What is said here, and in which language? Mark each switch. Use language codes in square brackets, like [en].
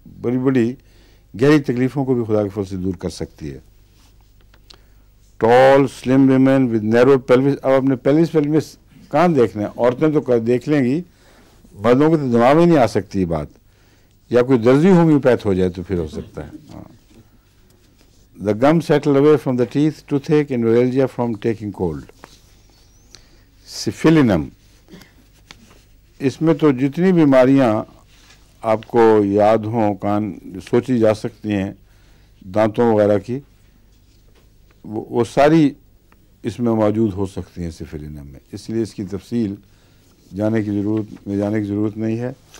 [ur] بڑی بڑی گہری تکلیفوں کو بھی خدا کے فضل سے دور کر سکتی ہے. [en] Tall slim women with narrow pelvis. [ur] اب اپنے پیلوس کہاں دیکھنا ہے؟ عورتیں تو دیکھ لیں گی، مردوں کو تو دماغ میں نہیں آ سکتی یہ بات. یا کوئی درزی ہومیوپیتھ ہو جائے تو پھر ہو سکتا ہے. ہاں. [en] The gum settle away from the teeth, toothache and neuralgia from taking cold. Syphilinum. [ur] اس میں تو جتنی بیماریاں آپ کو یاد ہوں سوچی جا سکتی ہیں دانتوں وغیرہ کی، وہ ساری اس میں موجود ہو سکتی ہیں سفلینم میں. اس لیے اس کی تفصیل جانے کی ضرورت نہیں ہے.